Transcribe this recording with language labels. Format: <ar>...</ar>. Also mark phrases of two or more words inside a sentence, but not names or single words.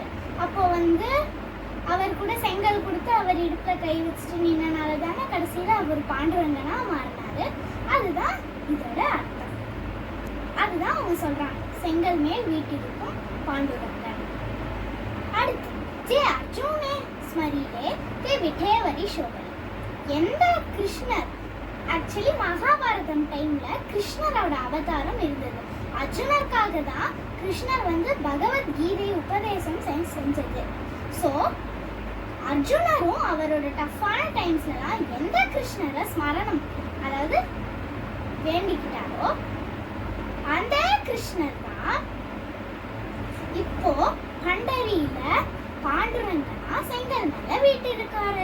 <ta>அப்போ அவர் கூட செங்கல் கொடுத்து அவர் இடுப்புல கை வச்சுட்டு நின்னனால தானே கடைசியில அவர் பாண்டுரங்கனா மாறினாரு. அதுதான் இதோட அர்த்தம். அதுதான் அவங்க சொல்றாங்க, செங்கல் மேல் வீட்டிருக்கும் பாண்டுரங்கன்.</ta> <mr>அடுத்து जय अर्जुन स्मरिले, ते विठेवरी शोभले.</mr> <ta>எந்த கிருஷ்ணர் ஆக்சுவலி மகாபாரதம் டைம்ல கிருஷ்ணரோட அவதாரம் இருந்தது. அர்ஜுனருக்காக தான் கிருஷ்ணர் பகவத்கீதை உபதேசம் செஞ்சது. ஸோ அர்ஜுனரும் அவரோட</ta> <en>tough times</en> <ta>எந்த கிருஷ்ணரை ஸ்மரணம் அதாவது வேண்டிக்கிட்டாரோ அந்த கிருஷ்ணர் தான் இப்போ பண்டரியில பாண்டுரங்கனா செங்கல் மேல வீட்டிருக்காரு.</ta>